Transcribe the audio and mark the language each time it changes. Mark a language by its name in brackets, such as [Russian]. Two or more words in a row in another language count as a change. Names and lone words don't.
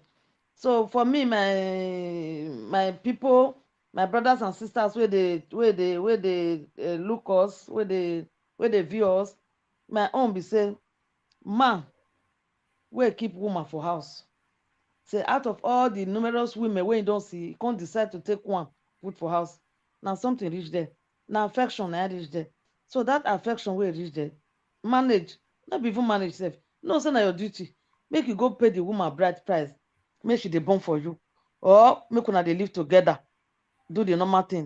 [Nigerian Pidgin] So for me, my people, my brothers and sisters, where they look us, where they view us, my own be say, man, where keep woman for house. Say out of all the numerous women wey you don see, you come decide to take one put for house. Na something reach there. Na affection na reach there. So that affection wey reach there, manage, no be even manage sef. No say na your duty. Make you go pay the woman bride price, make she dey born for you, or make una dey live together, do the normal thing.